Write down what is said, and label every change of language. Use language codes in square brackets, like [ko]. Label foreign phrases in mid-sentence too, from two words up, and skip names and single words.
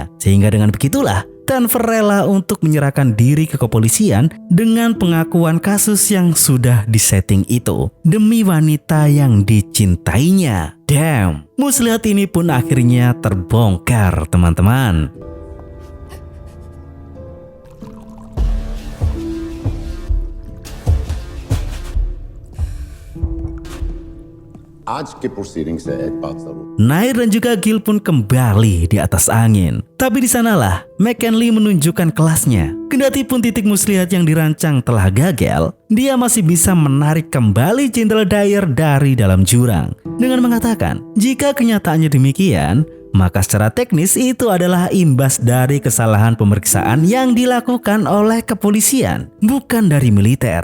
[id] Sehingga dengan begitulah, Tenver rela untuk menyerahkan diri ke kepolisian dengan pengakuan kasus yang sudah disetting itu demi wanita yang dicintainya. Damn, muslihat ini pun akhirnya terbongkar, teman-teman. [hi] आज के proceedings से एक बात जरूर [id] Nair dan juga Gil pun kembali di atas angin. Tapi di sanalah McKinley menunjukkan kelasnya. Kendati pun titik muslihat yang dirancang telah gagal, dia masih bisa menarik kembali Jenderal Dyer dari dalam jurang dengan mengatakan, jika kenyataannya demikian, maka secara teknis itu adalah imbas dari kesalahan pemeriksaan yang dilakukan oleh kepolisian, bukan dari militer.